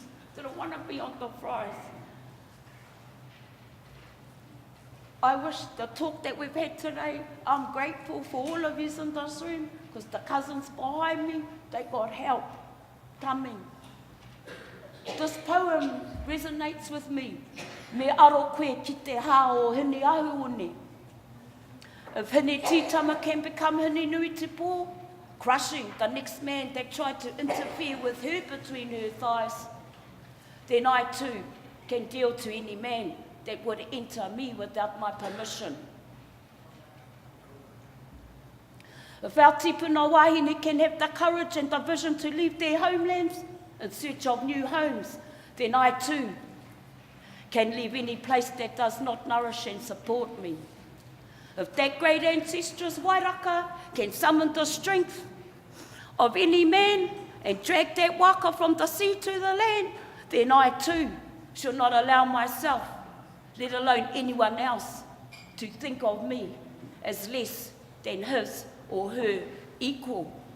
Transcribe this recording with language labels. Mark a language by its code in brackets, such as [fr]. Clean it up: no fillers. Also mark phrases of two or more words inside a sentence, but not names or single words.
[en] Didn't want to be on the fries. I wish the talk that we've had today, I'm grateful for all of you in this room, because the cousins behind me, they got help coming. This poem resonates with me. [mi] Me aro koe ki te hā o hini ahuone. [en] If hini titama can become hini nui te pō, crushing the next man that tried to interfere with her between her thighs, then I too can deal to any man that would enter me without my permission. If our [mi] tipuna wahine [en] can have the courage and the vision to leave their homelands in search of new homes, then I too can leave any place that does not nourish and support me. If that great ancestress Wairaka can summon the strength of any man and drag that waka from the sea to the land, then I too should not allow myself, let alone anyone else, to think of me as less than his or her equal.